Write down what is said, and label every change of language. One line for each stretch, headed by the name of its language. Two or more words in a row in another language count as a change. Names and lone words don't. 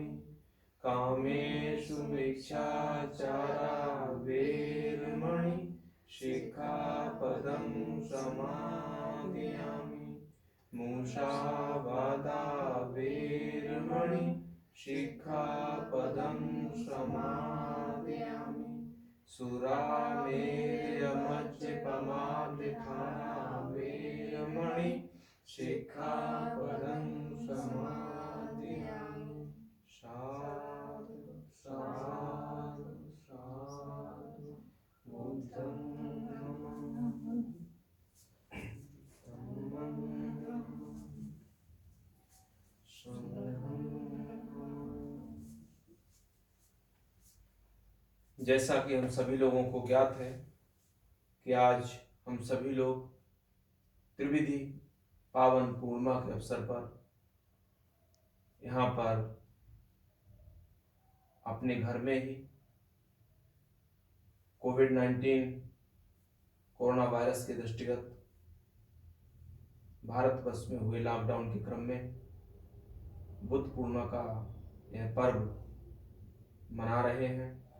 Pali: कामेषु मिच्छाचारा वेरमणि सिक्खापदं समादियामि। मुसावादा वेरमणि सिक्खापदं समादियामि। सुरामेरमद्यपमादृखाना वेरमणि सिक्खापदं समादियामि। साधु साधु साधु। बुद्धं नमामि, धम्मं नमामि, संघं नमामि।
Hindi: जैसा कि हम सभी लोगों को ज्ञात है कि आज हम सभी लोग त्रिविधि पावन पूर्णिमा के अवसर पर यहाँ पर अपने घर में ही कोविड-19 कोरोना वायरस के दृष्टिगत भारतवर्ष में हुए लॉकडाउन के क्रम में बुद्ध पूर्णिमा का यह पर्व मना रहे हैं।